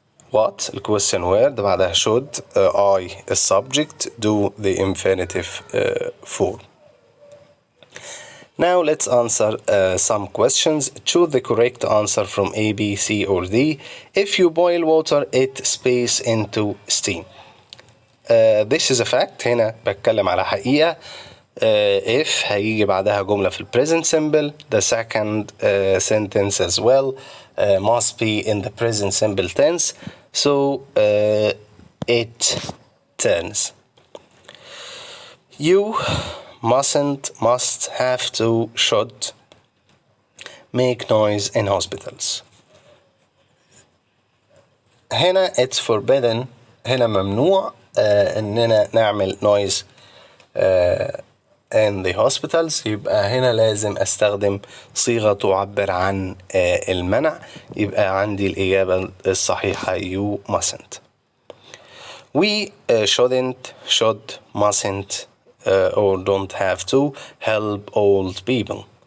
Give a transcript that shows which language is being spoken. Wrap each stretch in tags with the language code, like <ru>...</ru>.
<en>What the question word</en> <ar>بعدها</ar> <en>should I the subject do the infinitive form. Now let's answer some questions. Choose the correct answer from A, B, C or D. If you boil water, it space into steam. This is a fact.</en> <ar>هنا بتكلم على حقيقة. If هيجي بعدها جملة في present simple.</ar> <en>The second sentence as well must be in the present simple tense. So it turns. You mustn't, must, have to, should make noise in hospitals.</en> <ar>هنا</ar> <en>it's forbidden.</en> <ar>هنا ممنوع إننا نعمل</ar> <en>noise in the hospitals.</en> <ar>يبقى هنا لازم أستخدم صيغة تعبر عن المنع. يبقى عندي الإجابة الصحيحة</ar> <en>you mustn't. We shouldn't, should, mustn't or don't have to help old people.</en>